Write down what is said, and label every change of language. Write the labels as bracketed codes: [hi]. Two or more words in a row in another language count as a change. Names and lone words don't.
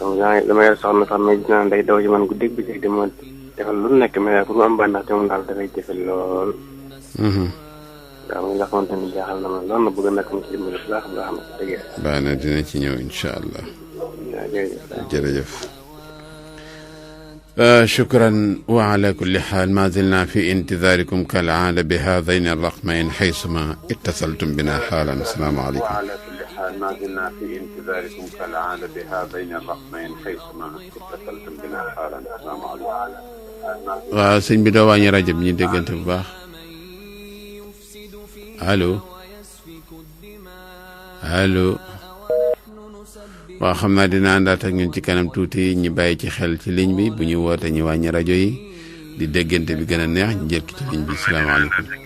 [wo] donc dama yor soxna sax mais gis naa day daw ci man guddeeg bi di ma defal lu nekk mais pour mu am bànneex te moom daal dafay jafe lool. waaw muy la xamante ni jaaxal na ma lool na bëgg a nekk mu ci dimbali bu baax nga xam ne dëgg yàlla. baax na dina ci ñëw [ar] إن شاء الله. [wo] jërëjëf. [ar] شكرا. وعلى كل حال ما زلنا في انتظاركم كالعادة بهذين الرقمين حيثما اتصلتم بنا حالا. السلام عليكم. وعلى كل حال ما زلنا في انتظاركم كالعادة بهذين الرقمين حيثما اتصلتم بنا حالا. السلام عليكم. [wo] waaw sëñ bi doo wàññi rajo bi ñu déggante bu baax. [fr] allo allo. [wo] waaw xam naa dina àndaat ak ñun ci kanam tuuti ñu bàyyi ci xel ci ligne bi bu ñu woote ñu wàññi rajo yi di déggante bi gën a neex ñu jël ci ligne bi salaamaaleykum